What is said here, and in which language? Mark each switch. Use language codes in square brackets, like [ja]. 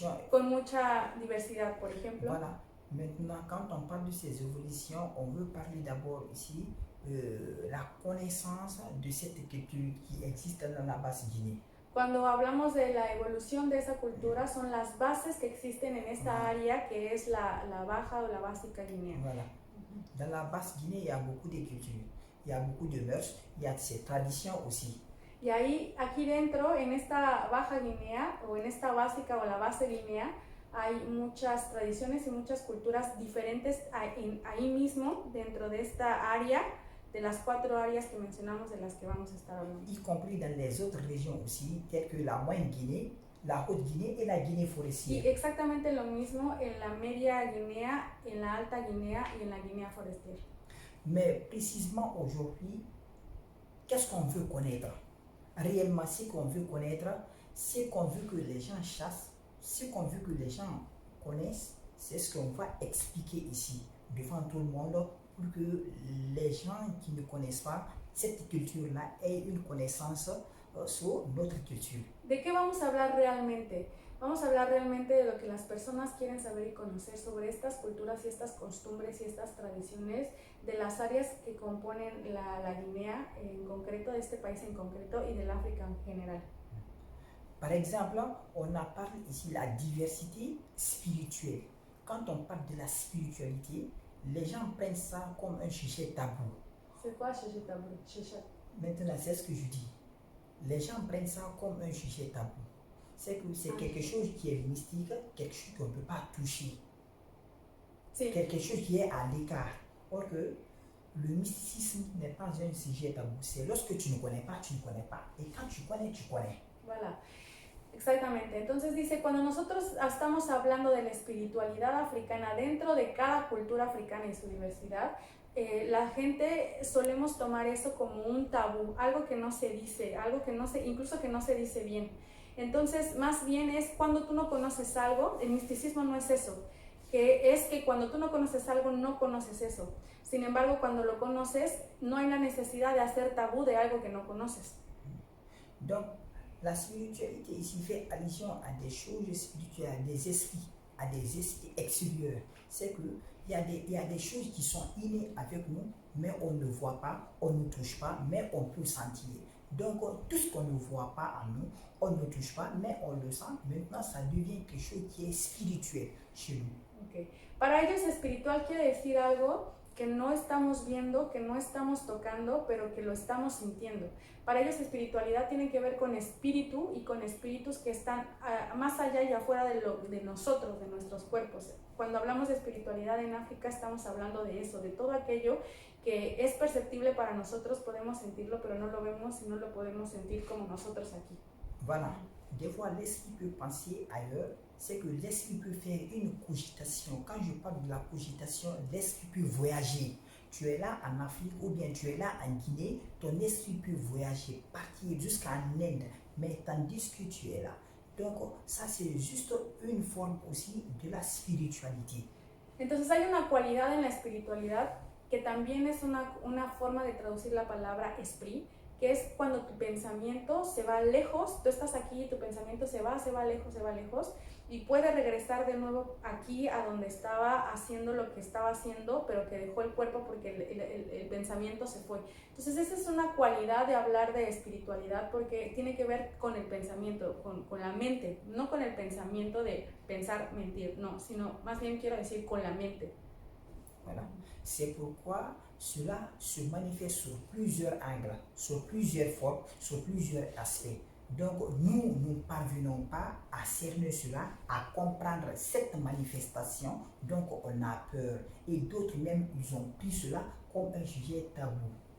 [es] Con mucha diversidad, por ejemplo. [fr] Voilà. Maintenant, quand on parle de ces évolutions, on veut parler d'abord ici la connaissance de cette culture qui existe dans la Basse-Guinée. [es] Cuando hablamos de la evolución de esa cultura, son las bases que existen en esta área que es la Baja o la Básica Guinea. [fr] Voilà. Dans la Basse-Guinée, il y a beaucoup de cultures, il y a beaucoup de mœurs, il y a ces traditions aussi. [es] Y ahí, aquí dentro, en esta Baja Guinea o en esta Básica o la Base Guinea, hay muchas tradiciones y muchas culturas diferentes ahí mismo, dentro de esta área, de las 4 áreas que mencionamos de las que vamos a estar hablando. [fr] Y compris dans les autres régions aussi, telles que la Moyenne Guinée, la Haute Guinée et la Guinée forestière. [es] Y exactamente lo mismo en la Media Guinea, en la Alta Guinea y en la Guinea forestière. [fr] Mais précisément aujourd'hui, qu'est-ce qu'on veut connaître? Réellement, ce qu'on veut connaître, ce qu'on veut que les gens chassent, ce qu'on veut que les gens connaissent, c'est ce qu'on va expliquer ici, devant tout le monde, pour que les gens qui ne connaissent pas cette culture-là aient une connaissance sur notre culture. [es] ¿De qué vamos a hablar realmente? Vamos a hablar realmente de lo que las personas quieren saber y conocer sobre estas culturas y estas costumbres y estas tradiciones de las áreas que componen la Guinea en concreto, de este país en concreto y del África en general. [fr] Par exemple, on a parlé ici de la diversité spirituelle. Quand on parle de la spiritualité, les gens prennent ça comme un sujet tabou. C'est quoi sujet tabou? Maintenant, c'est ce que je dis. Les gens prennent ça comme un sujet tabou. C'est que c'est quelque chose qui est mystique, quelque chose qu'on ne peut pas toucher. [es] Sí. [fr] Quelque chose qui est à l'écart. Or que le mysticisme n'est pas un sujet tabou. C'est lorsque tu ne connais pas, tu ne connais pas. Et quand tu connais, tu connais. Voilà. [es] Exactamente. Entonces dice, cuando nosotros estamos hablando de la espiritualidad africana dentro de cada cultura africana y su diversidad, la gente solemos tomar eso como un tabú, algo que no se dice, algo que no se, incluso que no se dice bien. Entonces, más bien es cuando tú no conoces algo, el misticismo no es eso, que es que cuando tú no conoces algo, no conoces eso. Sin embargo, cuando lo conoces, no hay la necesidad de hacer tabú de algo que no conoces. [fr] Donc, la spiritualité ici fait allusion à des choses spirituelles, à des esprits extérieurs. C'est qu'il y a des choses qui sont innées avec nous, mais on ne voit pas, on ne touche pas, mais on peut sentir. Donc, tout ce qu'on ne voit pas en nous, on ne touche pas, mais on le sent. Maintenant, ça devient quelque chose qui est spirituel chez nous. Okay. [es] Para ellos espiritual quiere decir algo que no estamos viendo, que no estamos tocando, pero que lo estamos sintiendo. Para ellos espiritualidad tiene que ver con espíritu y con espíritus que están más allá y afuera de nosotros, de nuestros cuerpos. Cuando hablamos de espiritualidad en África estamos hablando de eso, de todo aquello que es perceptible para nosotros, podemos sentirlo, pero no lo vemos y no lo podemos sentir como nosotros aquí. [fr] Voilà. Des fois, l'esprit peut penser ailleurs, c'est que l'esprit peut faire une cogitation. Quand je parle de la cogitation, l'esprit peut voyager. Tu es là en Afrique ou bien tu es là en Guinée, ton esprit peut voyager, partir jusqu'en Inde, mais tandis que tu es là. Donc, ça c'est juste une forme aussi de la spiritualité. [es] Entonces hay una cualidad en la espiritualidad que también es una forma de traducir la palabra esprit, que es cuando tu pensamiento se va lejos, tú estás aquí y tu pensamiento se va lejos y puede regresar de nuevo aquí a donde estaba haciendo lo que estaba haciendo, pero que dejó el cuerpo porque el pensamiento se fue. Entonces esa es una cualidad de hablar de espiritualidad porque tiene que ver con el pensamiento, con la mente, no con el pensamiento de pensar, mentir, no, sino más bien quiero decir con la mente. [fr] Voilà. C'est pourquoi cela se manifeste sur plusieurs angles, sur plusieurs formes, sur plusieurs aspects. Donc, nous ne parvenons pas à cerner cela, à comprendre cette manifestation. Donc, on a peur. Et d'autres même, ils ont pris cela comme un sujet tabou.